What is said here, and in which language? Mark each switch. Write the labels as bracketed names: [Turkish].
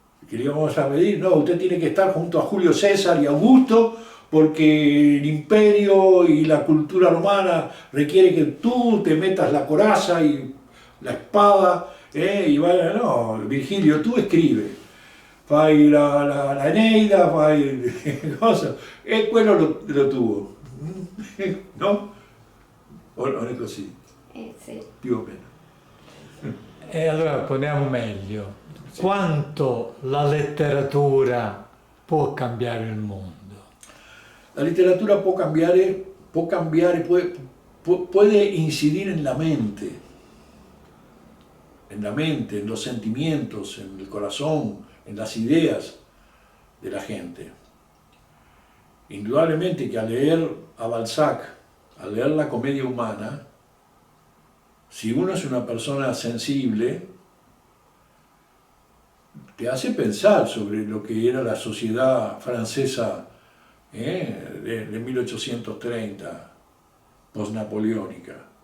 [Spanish] que le íbamos a pedir, no, usted tiene que estar junto a Julio César y Augusto, porque el imperio y la cultura romana requiere que tú te metas la coraza y la espada, y vaya, no, Virgilio, tú escribe, [Italian] fai la Eneida, fai cosa, e quello [Spanish] lo tuvo, no? [Italian] O non è così? Sì. Più o meno. E allora poniamo meglio, quanto la letteratura può cambiare il mondo? [Spanish] La literatura puede incidir en la mente, en los sentimientos, en el corazón, en las ideas de la gente. Indudablemente que al leer a Balzac, al leer la comedia humana, si uno es una persona sensible, te hace pensar sobre lo que era la sociedad francesa de 1830, posnapoleónica.